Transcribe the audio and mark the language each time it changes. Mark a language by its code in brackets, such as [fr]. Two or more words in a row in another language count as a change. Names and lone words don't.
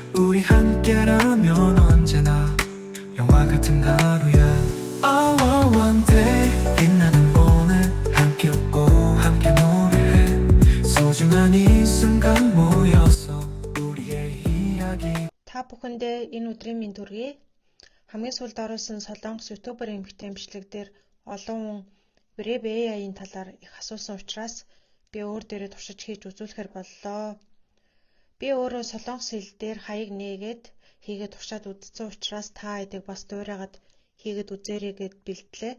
[ko] 우리 함께라면 언제나 영화 같은 하루야. [en] Oh, one day [ko] 빛나는 오늘 함께 웃고 함께 노래해. 소중한 이 순간 모여서 우리의 이야기. [mn] Та бүхэндээ энэ өдрийн мэнд хүргэе. Хамгийн сүүлд оруулсан Солонгос ютубер эмэгтэй эмчлэг дээр олон хүн Brave AI-ийн талаар их асуусан учраас би өөр дээрээ туршиж хийж үзүүлэхээр боллоо. Би өөрөө солонгос хэл дээр хаяг нээгээд хийгээд туршаад үзсэн учраас та хэдийг бас дуурайгаад хийгээд үзээрэй гэд бэлтлээ.